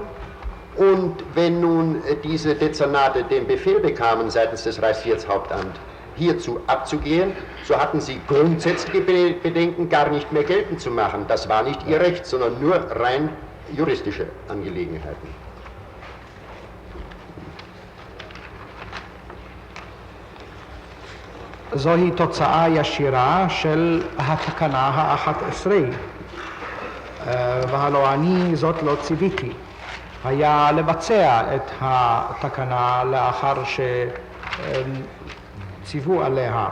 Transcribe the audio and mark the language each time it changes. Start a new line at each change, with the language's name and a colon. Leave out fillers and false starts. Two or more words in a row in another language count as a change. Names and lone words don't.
German: Und wenn nun diese Dezernate den Befehl bekamen seitens des Reichssicherheitshauptamts, hierzu abzugehen, so hatten sie grundsätzliche Bedenken gar nicht mehr geltend zu machen. Das war nicht ihr Recht, sondern nur rein juristische Angelegenheiten.
Hebrew: זוהי תוצאה ישירה של התקנה ה-11, והלא אני זאת לא ציוויתי. היה לבצע את התקנה לאחר שציוו עליה.